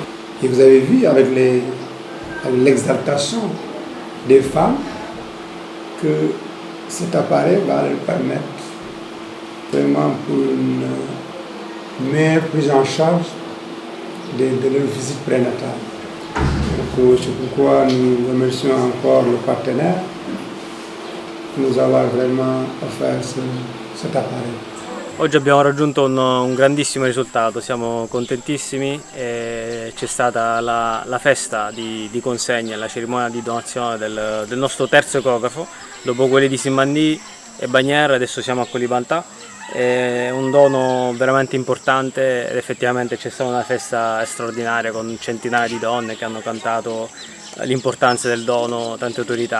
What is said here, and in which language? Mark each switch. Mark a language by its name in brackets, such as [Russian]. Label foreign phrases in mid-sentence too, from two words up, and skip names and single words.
[French] Et vous avez vu avec l'exaltation des femmes que cet appareil va leur permettre vraiment pour une meilleure prise en charge de leur visite prénatale. C'est pourquoi nous remercions encore le partenaire qui nous a vraiment offert cet appareil. [Italian] Oggi abbiamo raggiunto un grandissimo risultato, siamo contentissimi e c'è stata la festa di consegna, la cerimonia di donazione del nostro terzo ecografo, dopo quelli di Simbandì e Bagnères, adesso siamo a Colibantà. È un dono veramente importante ed effettivamente c'è stata una festa straordinaria con centinaia di donne che hanno cantato l'importanza del dono, tante autorità.